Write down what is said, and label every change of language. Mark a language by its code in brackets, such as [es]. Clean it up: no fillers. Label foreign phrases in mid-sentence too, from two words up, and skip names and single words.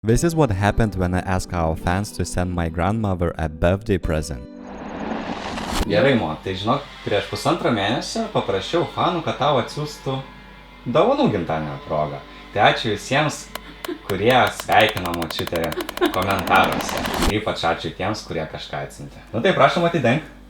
[en] This is what happened when I asked our fans to send my grandmother a birthday present. [lt] Gerai, Mo, tai žinok, prieš pusantrą mėnesio paprašiau fanų, kad tau atsiųstų dovanų gimtadienio progą. Tai ačiū visiems, kurie sveikino močiutę komentaruose. Ypač ačiū tiems, kurie kažką atsiuntė. Nu tai prašom atidenk.